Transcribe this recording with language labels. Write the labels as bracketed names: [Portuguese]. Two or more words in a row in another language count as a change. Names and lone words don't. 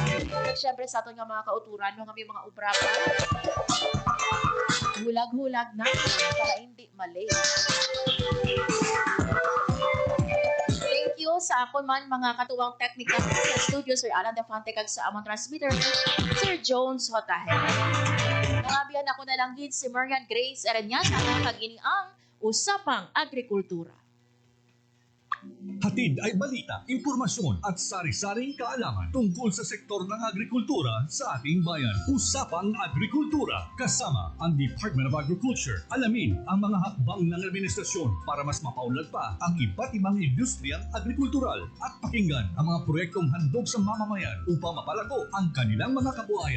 [Hiligaynon] Syempre sa aton nga mga kauturan no nga may mga obra pa. Hulag-hulag na para hindi malate. [English] Thank you [Hiligaynon] sa akon man mga katuwang technical sa studio, Sir Alan Defante kag sa among transmitter, Sir Jones Hotahe. Nangabihan ako na lang gid si Marian Grace Aranyata kag ini ang Usapang Agrikultura. [Filipino] Hatid ay balita, impormasyon at sari-saring kaalaman tungkol sa sektor ng agrikultura sa ating bayan. Usapang Agrikultura kasama ang Department of Agriculture. Alamin ang mga hakbang ng administrasyon para mas mapaunlad pa ang iba't ibang industriyang agrikultural at pakinggan ang mga proyektong handog sa mamamayan upang mapalago ang kanilang mga kabuhayan.